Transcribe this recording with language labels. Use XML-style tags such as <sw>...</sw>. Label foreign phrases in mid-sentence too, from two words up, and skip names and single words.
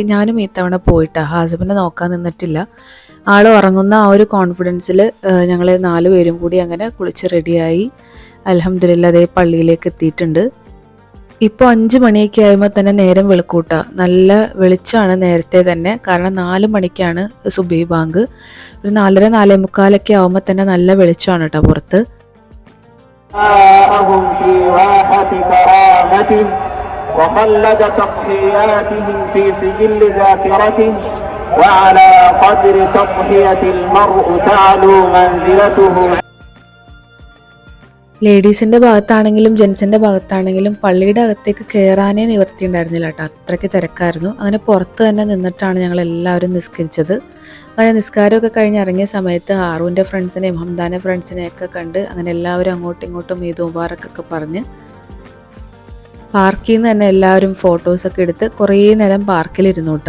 <ml>ഞാനും ഈ തവണ പോയിട്ടാ, ഹാസിബിനെ നോക്കാൻ നിന്നിട്ടില്ല. ആൾ ഉറങ്ങുന്ന ആ ഒരു കോൺഫിഡൻസിൽ ഞങ്ങൾ 4 പേരും കൂടി അങ്ങനെ കുളിച്ച് റെഡിയായി. അൽഹംദുലില്ലാ അതേ പള്ളിയിലേക്ക് എത്തിയിട്ടുണ്ട്. ഇപ്പോൾ 5 മണിയൊക്കെ ആകുമ്പോൾ തന്നെ നേരം വെളുക്കൂട്ടാ. നല്ല വെളിച്ചമാണ് നേരത്തെ തന്നെ, കാരണം 4 മണിക്കാണ് സുബഹി ബാങ്ക്. ഒരു 4:30, 4:45 ആകുമ്പോൾ തന്നെ നല്ല വെളിച്ചമാണ് കേട്ടോ പുറത്ത്.</ml> <ar>وعلى قدر تضحية المرء تعلو منزلته.</ar> <ml>ലേഡീസിൻ്റെ ഭാഗത്താണെങ്കിലും ജെൻസിൻ്റെ ഭാഗത്താണെങ്കിലും പള്ളിയുടെ അകത്തേക്ക് കയറാനേ നിവർത്തി ഉണ്ടായിരുന്നില്ല കേട്ടോ. അത്രയ്ക്ക് തിരക്കായിരുന്നു. അങ്ങനെ പുറത്ത് തന്നെ നിന്നിട്ടാണ് ഞങ്ങൾ എല്ലാവരും നിസ്കരിച്ചത്. അങ്ങനെ നിസ്കാരമൊക്കെ കഴിഞ്ഞ് ഇറങ്ങിയ സമയത്ത് ആറുവിൻ്റെ ഫ്രണ്ട്സിനെയും ഹംദാൻ്റെ ഫ്രണ്ട്സിനെയൊക്കെ കണ്ട് അങ്ങനെ എല്ലാവരും അങ്ങോട്ടും ഇങ്ങോട്ടും</ml> <ar>عيد مبارك</ar> <ml>പറഞ്ഞ് പാർക്കിൽ നിന്ന് തന്നെ എല്ലാവരും ഫോട്ടോസൊക്കെ എടുത്ത് കുറേ നേരം പാർക്കിലിരുന്നു കേട്ടോ.</ml>